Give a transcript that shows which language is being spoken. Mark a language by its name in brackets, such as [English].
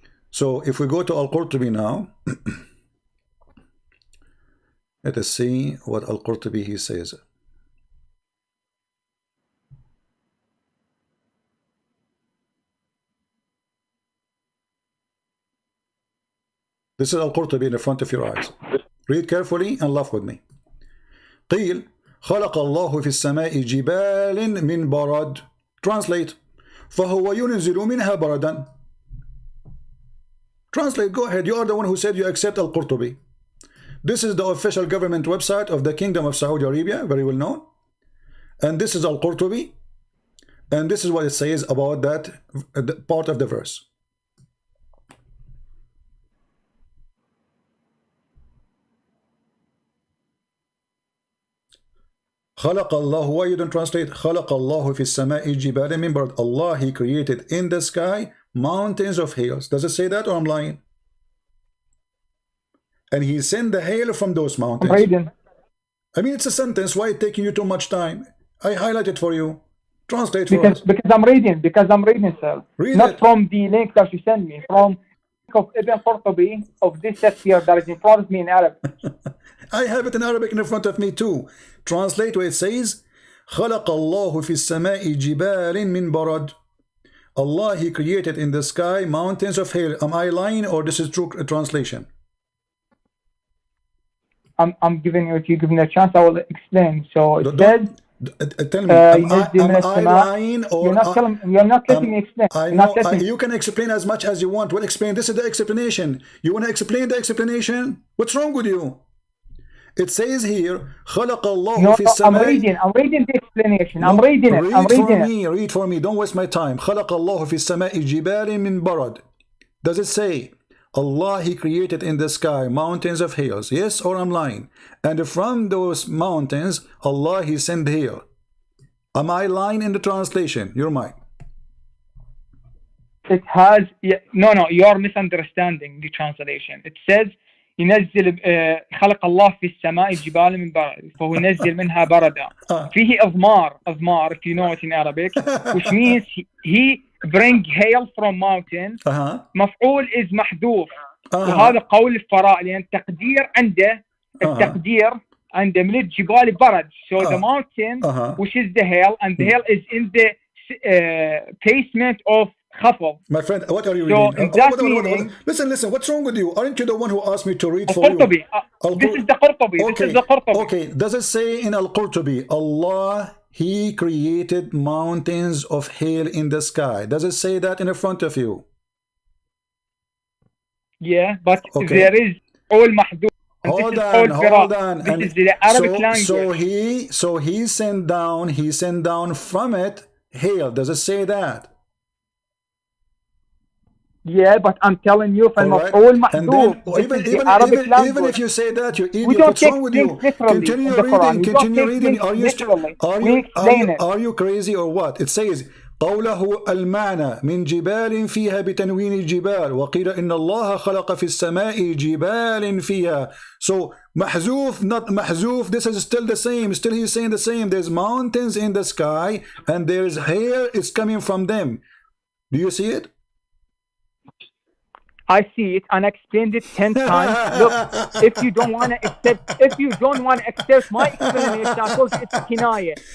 [English] So if we go to Al-Qurtubi now, let us see what Al-Qurtubi he says. This is Al-Qurtubi in the front of your eyes. Read carefully and laugh with me. [Arabic] قيل خلق الله في السماء جبال من برد. [English] Translate. [Arabic] فهو ينزل منها بردا. [English] Translate, go ahead. You are the one who said you accept Al-Qurtubi. This is the official government website of the Kingdom of Saudi Arabia, very well known. And this is Al-Qurtubi. And this is what it says about that part of the verse. [Arabic] خلق الله, [English] why you don't translate? [Arabic] خلق الله في السماء جبال من برد. [English] Allah, he created in the sky mountains of hails. Does it say that or I'm lying? And he sent the hail from those mountains. I'm reading. I mean, it's a sentence. Why it taking you too much time? I highlighted for you. Translate for us. Because I'm reading, sir. Read Not it. from the link that you sent me. From of Ibn Qurtubi of this tafsir that is in front of me in Arabic. I have it in Arabic in front of me too. Translate what it says. [Arabic] خلق الله في السماء جبال من برد. [English] Allah, he created in the sky mountains of hail. Am I lying or this is true translation? I'm giving you, if you give me a chance, I will explain. So it says, tell me, am I lying or you're not letting me explain. I know, you can explain as much as you want. Well, explain. This is the explanation. You want to explain the explanation? What's wrong with you? It says here, [Arabic] خلق الله في السماء. [English] I'm reading the explanation. I'm reading it. Read for me. Don't waste my time. [Arabic] خلق الله في السماء جبال من برد. [English] Does it say Allah, he created in the sky mountains of hails? Yes, or I'm lying? And from those mountains, Allah, he sent hail. Am I lying in the translation? You're mine. It has, no, you are misunderstanding the translation. It says, [Arabic] ينزل خلق الله في السماء جبال من برد فهو ينزل منها بردا. فيه أضمار, [English] if you know it in Arabic, which means he bring hail from mountains. [Arabic] مفعول is محذوف. وهذا قول الفراء لأن التقدير عنده من الجبال برد. [English] So the mountain, which is the hail, and the hail is in the basement of خفض. My friend, what are you reading? Listen, what's wrong with you? Aren't you the one who asked me to read for you? This is the Qurtubi. Okay. This is the Qurtubi. Okay, does it say in Al-Qurtubi, Allah, he created mountains of hail in the sky? Does it say that in front of you? Yeah, but there is all mahdud. Hold on. This is the Arabic language. So he sent down from it hail. Does it say that? Yeah, but I'm telling you, all mahdud. Even if you say that, you idiot. What's wrong with you? Continue reading. Are you crazy or what? It says [Arabic] قوله المعنى من جبال فيها بتنوين الجبال وقيل إن الله خلق في السماء جبال فيها. [English] So محذوف, not محذوف, this is still the same. Still he's saying the same. There's mountains in the sky and there's hail. It's coming from them. Do you see it? I see it and I explained it 10 times. Look, if you don't want to accept my explanation, I told you it's kinaya.